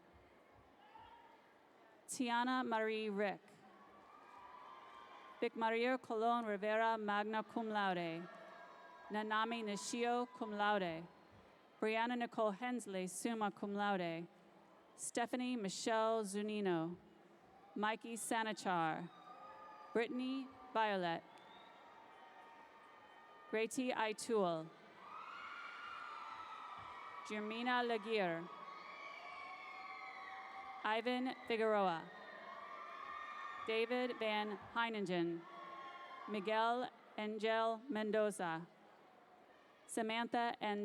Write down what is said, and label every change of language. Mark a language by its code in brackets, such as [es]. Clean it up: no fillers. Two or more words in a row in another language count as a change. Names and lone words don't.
[en] Tiana Marie Rick, Vic Maria Colon Rivera, [la] magna cum laude, [en] Nanami Nishio, [la] cum laude, [en] Brianna Nicole Hensley, [la] summa cum laude, [en] Stephanie Michelle Zunino, Mikey Sanachar, Brittany Violet, Greti Aitul, Jermina Laguerre, Ivan Figueroa, David Van Heiningen, Miguel Angel Mendoza, Samantha N.